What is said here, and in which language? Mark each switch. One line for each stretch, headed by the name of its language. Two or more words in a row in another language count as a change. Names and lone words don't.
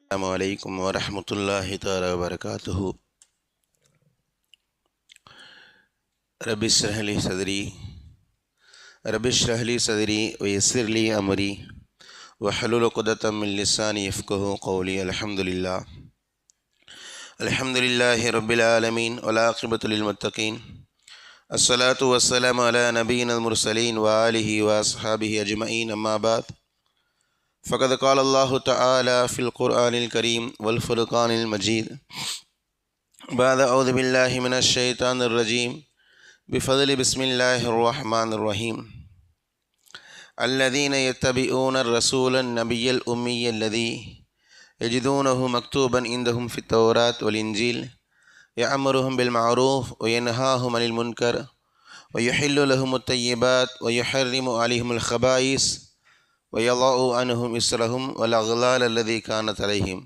Arabic: السلام عليكم ورحمة الله تعالى وبركاته. رب اشرح لي صدري ويسر لي أمري واحلل عقدة من لساني يفقهوا قولي. الحمد لله رب العالمين والعاقبة للمتقين. الصلاة والسلام على نبي المرسلين وآله وأصحابه أجمعين. أما بعد. فقد قال الله تعالى في القرآن الكريم والفرقان المجيد بعد أعوذ بالله من الشيطان الرجيم بفضل بسم الله الرحمن الرحيم. الذين يتبعون الرسول النبي الأمي الذي يجدونه مكتوبا عندهم في التوراة والإنجيل يأمرهم بالمعروف وينهاهم عن المنكر ويحل لهم الطيبات ويحرم عليهم الخبائث ويضع عنهم إصرهم والأغلال الذي كانت عليهم.